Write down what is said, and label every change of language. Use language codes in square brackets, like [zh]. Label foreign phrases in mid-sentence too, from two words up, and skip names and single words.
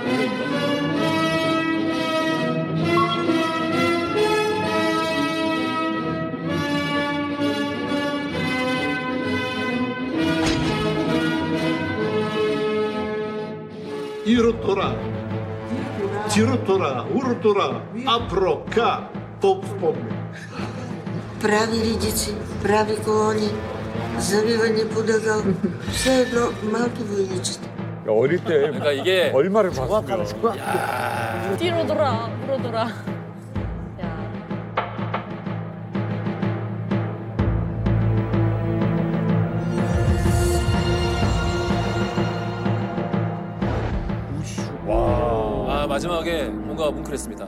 [ko] 이로 돌아, 뒤로 돌아, 우로 돌아, 앞으로 가, 톱스폼. [bg] Прави редици, прави колони, завиване по дъгъл. Все едно малки войничета. [ko] 어릴 때 그러니까 이게 얼마를 봤으면. 뒤로 돌아, 앞으로 돌아. 아 마지막에 뭔가 뭉클했습니다.